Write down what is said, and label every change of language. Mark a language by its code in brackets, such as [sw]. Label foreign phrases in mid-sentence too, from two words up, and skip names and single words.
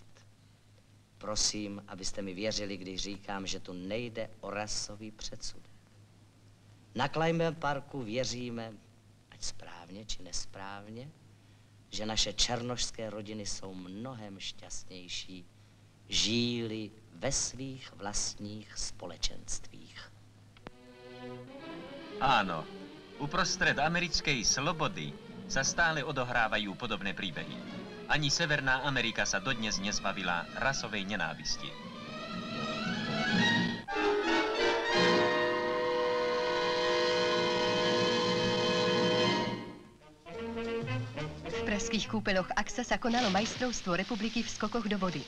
[cs] Prosím, abyste mi věřili, když říkám, že tu nejde o rasový předsudek. Na Kleinbem parku věříme, ať správně či nesprávně, že naše černošské rodiny jsou mnohem šťastnější, žijí-li ve svých vlastních společenstvích. [sk] Áno, uprostred americkej slobody sa stále odohrávajú podobné príbehy. Ani Severná Amerika sa dodnes nezbavila rasovej nenávisti. V pražských kúpeloch AXA sa konalo majstrovstvo republiky v skokoch do vody.